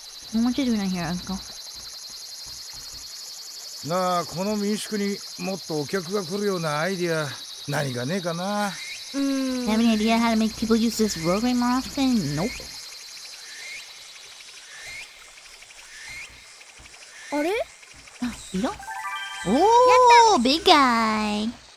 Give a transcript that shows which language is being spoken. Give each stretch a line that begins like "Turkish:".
English: What you doing out here, Uncle?
Japanese: なあ、この民宿にもっとお客が来るようなアイディア何かねえかな。
English: Have any idea how to make people use this program more often? Nope.
Japanese: あれ？
English: Beetle? Oh, big guy.